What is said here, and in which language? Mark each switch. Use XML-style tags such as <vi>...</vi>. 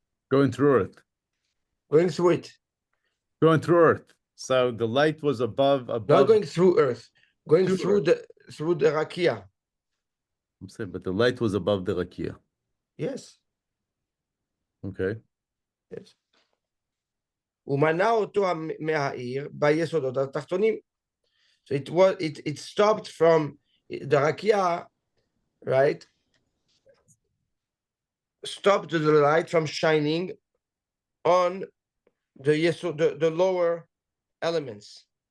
<en>Going through it. Going through it. Going through Earth. So the light was above. Not going through Earth. Going through the rakia. I'm saying, but the light was above the rakia. Yes. Okay. Yes.</en> <he>ומנע אותו מהעיר ביסודות התחתונים.</he> <en>So it stopped from the rakia, right? Stopped the light from shining on the lower elements.</en>